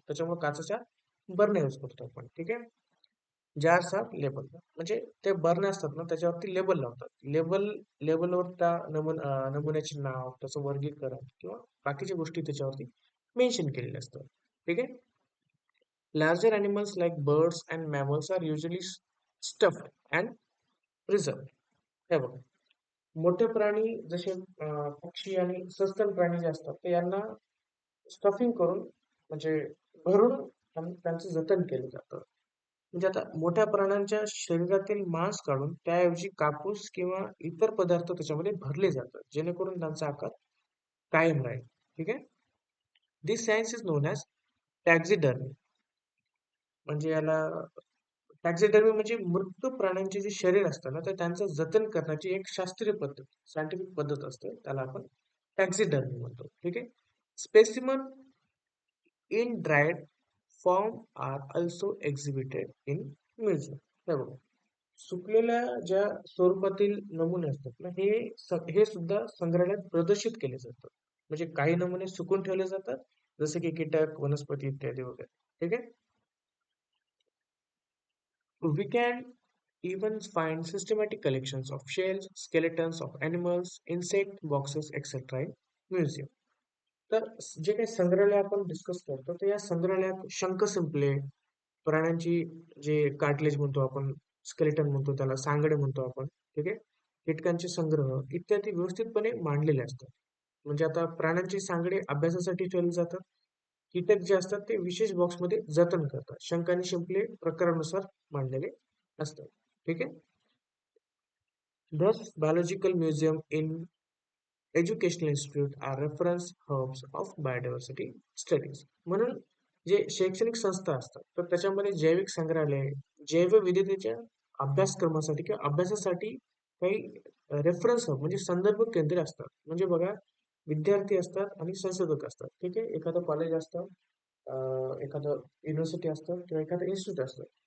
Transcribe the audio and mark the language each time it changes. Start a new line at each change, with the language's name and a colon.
Marathi: त्याच्यामुळे काचेच्या बरण्या यूज करतो आपण. ठीक आहे. जार्स ऑफ लेबल म्हणजे ते बरण्या असतात ना त्याच्यावरती लेबल लावतात. लेबलवर त्या नमुन्याचे नाव, त्याचं वर्गीकरण किंवा बाकीच्या गोष्टी त्याच्यावरती मेन्शन केलेले असतात. ठीक आहे.
English: Larger animals like birds and mammals are usually stuffed and preserved.
Marathi: हे बघा, मोठे प्राणी जसे पक्षी आणि सस्तन प्राणी जे असतात ते यांना स्टफिंग करून म्हणजे भरून त्यांचं जतन केलं जातं. म्हणजे आता मोठ्या प्राण्यांच्या शरीरातील मांस काढून त्याऐवजी कापूस किंवा इतर पदार्थ त्याच्यामध्ये भरले जातात जेणेकरून त्यांचा आकार कायम राहील. ठीक आहे.
English: This science is known as taxidermy.
Marathi: म्हणजे याला टॅक्झिडर्मी म्हणजे मृत प्राण्यांचे जे शरीर असतं ना तर त्यांचं जतन करण्याची एक शास्त्रीय पद्धत, सायंटिफिक पद्धत असते. त्याला आपण टॅक्झिडर्मी म्हणतो. ठीक आहे.
English: Specimen in dried form are also exhibited in museum.
Marathi: हे बघा, सुकलेल्या ज्या स्वरूपातील नमुने असतात ना हे सुद्धा संग्रहालयात प्रदर्शित केले जातात. म्हणजे काही नमुने सुकून ठेवले जातात जसे की कीटक, वनस्पती इत्यादी वगैरे. ठीक आहे.
English: We can even find systematic collections of shells, skeletons of animals, insect boxes, etc. in museum.
Marathi: तर जे काही संग्रहालय आपण डिस्कस करतो तर या संग्रहालयात शंख शिंपले, प्राण्यांची जे कार्टिलेज म्हणतो आपण, स्केलेटन म्हणतो त्याला, सांगडे म्हणतो आपण. ठीक आहे. कीटकांचे संग्रह इत्यादी व्यवस्थितपणे मांडलेले असतात. म्हणजे आता प्राण्यांची सांगडे अभ्यासासाठी ठेवली जातात. कीटक जे असतात ते विशेष बॉक्समध्ये जतन करतात. शंख आणि शिंपले प्रकारानुसार मांडलेले असतात. ठीक आहे.
English: Thus, biological museum in educational institute are reference hubs of biodiversity studies.
Marathi: म्हणून जे शैक्षणिक संस्था असतात तर त्याच्यामध्ये जैविक संग्रहालय जैवविविधतेच्या अभ्यासक्रमासाठी किंवा अभ्यासासाठी काही रेफरन्स हब म्हणजे संदर्भ केंद्रे असतात. म्हणजे बघा, विद्यार्थी असतात आणि संशोधक असतात. ठीक आहे. एखादं कॉलेज असतं, एखादं युनिव्हर्सिटी असतं किंवा एखादं इन्स्टिट्यूट असतं.